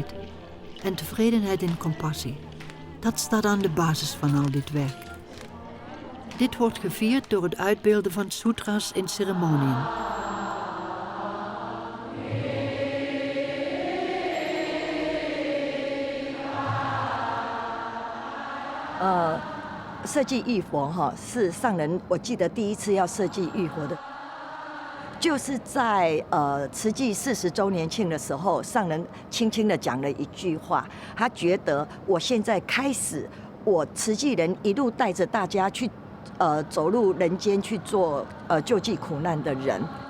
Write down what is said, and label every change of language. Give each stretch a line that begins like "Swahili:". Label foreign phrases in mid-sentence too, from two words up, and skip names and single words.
Dutch: En tevredenheid in compassie. Dat staat aan de basis van al dit werk. Dit wordt gevierd door het uitbeelden van sutra's in ceremoniën.
Chinese: 设计浴佛哈，是上人我记得第一次要设计浴佛的，就是在慈济40周年庆的时候，上人轻轻的讲了一句话，他觉得我现在开始，我慈济人一路带着大家去走入人间去做救济苦难的人。